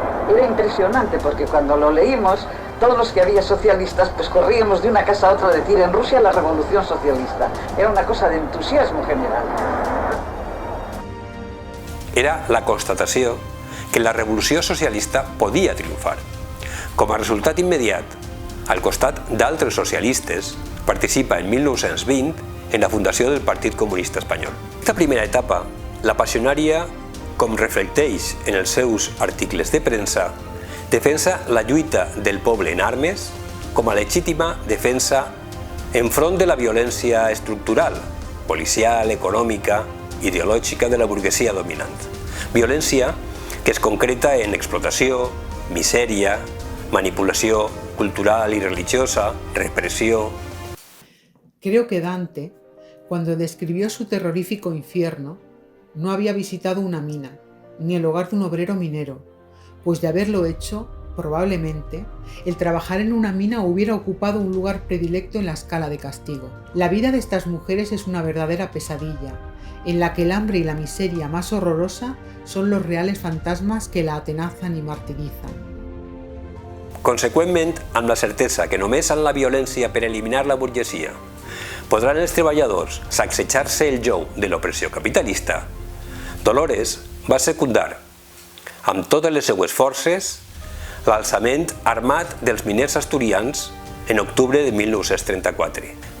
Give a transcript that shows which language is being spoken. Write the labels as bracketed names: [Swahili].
[Spanish] Era impresionante porque cuando lo leímos, todos los que había socialistas, pues corríamos de una casa a otra a decir en Rusia la revolución socialista. Era una cosa de entusiasmo general. [Catalan] Era la constatació que la revolució socialista podia triomfar. Com a resultat immediat, al costat d'altres socialistes, participa en 1920 en la fundació del Partit Comunista Espanyol. En aquesta primera etapa, la passionària, com reflecteix en els seus articles de premsa, defensa la lluita del poble en armes com a legítima defensa enfront de la violència estructural, policial, econòmica, ideològica de la burguesia dominant. Violència que es concreta en explotació, misèria, manipulació cultural y religiosa, represión. [Spanish] Creo que Dante, cuando describió su terrorífico infierno, no había visitado una mina, ni el hogar de un obrero minero, pues de haberlo hecho, probablemente, el trabajar en una mina hubiera ocupado un lugar predilecto en la escala de castigo. La vida de estas mujeres es una verdadera pesadilla, en la que el hambre y la miseria más horrorosa son los reales fantasmas que la atenazan y martirizan. [Catalan] Conseqüentment, amb la certesa que només amb la violència per eliminar la burgesia podran els treballadors sacsejar-se el jou de l'opressió capitalista, Dolores va secundar, amb totes les seues forces, l'alçament armat dels miners asturians en octubre de 1934.